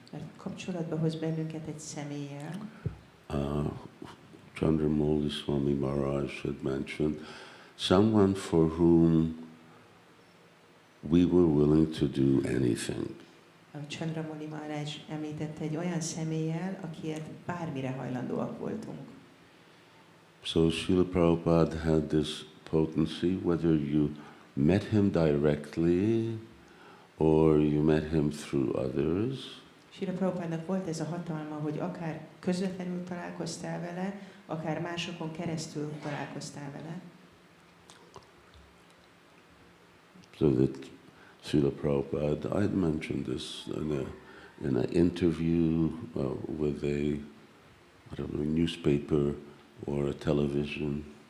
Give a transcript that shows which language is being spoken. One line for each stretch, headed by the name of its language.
Hungarian: Mert kapcsolatba hoz bennünket egy személlyel.
English: Chandramouli Swami Maharaj had mentioned someone for whom we were willing to do anything.
Hungarian: Chandramouli Maharaj említette egy olyan személlyel, akiért bármire hajlandóak voltunk.
English: So Srila Prabhupada had this potency, whether you met him directly or you met him through others.
Hungarian: Srila Prabhupádnak volt ez a hatalma, hogy akár közvetlenül találkoztál vele, akár másokon keresztül találkoztál vele.
English: So that Srila Prabhupada, I mentioned this in an interview with a newspaper or a television.